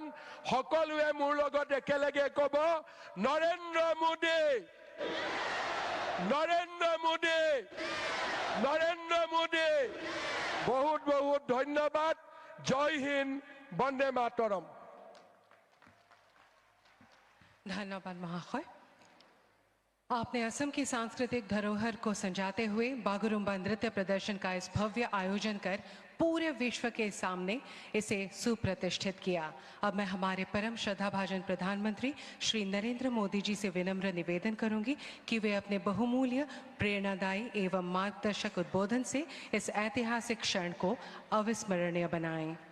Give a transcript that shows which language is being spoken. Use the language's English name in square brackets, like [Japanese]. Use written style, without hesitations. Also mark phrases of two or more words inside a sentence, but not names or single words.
[Assamese] সকলোৱে মোৰ লগত একেলগে ক'ব, নৰেন্দ্ৰ মোদী, নৰেন্দ্ৰ মোদী, নৰেন্দ্ৰ মোদী। বহুত বহুত ধন্যবাদ। [Hindi] जय हिन्द, [Assamese] বন্দে মাতৰম। ধন্যবাদ মহাশয়। [Hindi] आपने असम की सांस्कृतिक धरोहर को संजाते हुए बागुरुम्बा नृत्य प्रदर्शन का इस भव्य आयोजन कर पूरे विश्व के सामने इसे सुप्रतिष्ठित किया। अब मैं हमारे परम श्रद्धाभाजन प्रधानमंत्री श्री नरेंद्र मोदी जी से विनम्र निवेदन करूंगी कि वे अपने बहुमूल्य, प्रेरणादायी एवं मार्गदर्शक उद्बोधन से इस ऐतिहासिक क्षण को अविस्मरणीय बनाएं।